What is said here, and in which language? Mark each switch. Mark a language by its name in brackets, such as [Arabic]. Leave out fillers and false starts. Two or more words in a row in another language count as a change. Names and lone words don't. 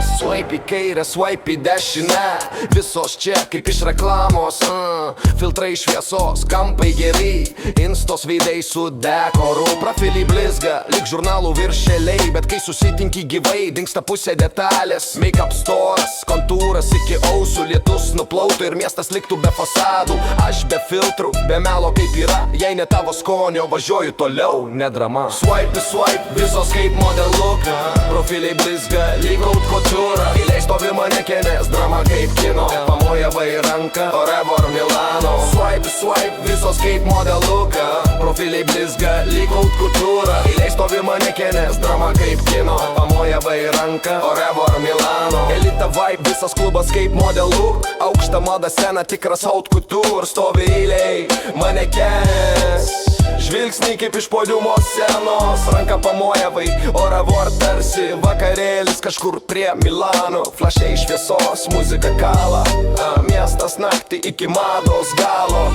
[Lithuanian] Swipe į kairę, swipe į dešinę. Visos čia kaip iš reklamos. Filtrai šviesos, kampai geri. Instos veidai su dekoru. Profiliai blizga, lyg žurnalų viršeliai. Bet kai susitinki gyvai, dingsta pusė detalės. Make-up storas, kontūras iki ausų. Lietus nuplautų ir miestas liktų be fasadų. Aš be filtrų, be melo kaip yra. Jei ne tavo skonio, važiuoju toliau, ne drama. [English] Swipe, swipe, [Lithuanian] visos kaip [English] model look. [Lithuanian] Profiliai blizga, lyg outkultūra. Eiliai stovi manekenės, drama kaip kino. Pamojava į ranką, [French] au revoir [Lithuanian] Milano. [English] Swipe, swipe, [Lithuanian] visos kaip [English] model look. [Lithuanian] Profiliai blizga, lyg outkultūra. Eiliai stovi manekenės, drama kaip kino. Pamojava į ranką, [French] au revoir [Lithuanian] Milano. Elita vibe, visas klubas kaip [English] model look. [Lithuanian] Aukšta mada scena, tikras outkultūr. Stovi eiliai manekenės, žvilgsniai kaip iš podiumo scenos. Ranka pamojavai, [French] au revoir [Lithuanian] tarsi vakarėlis kažkur prie Milano. Flashiai šviesos, muzika kala. Miestas naktį iki mados galo.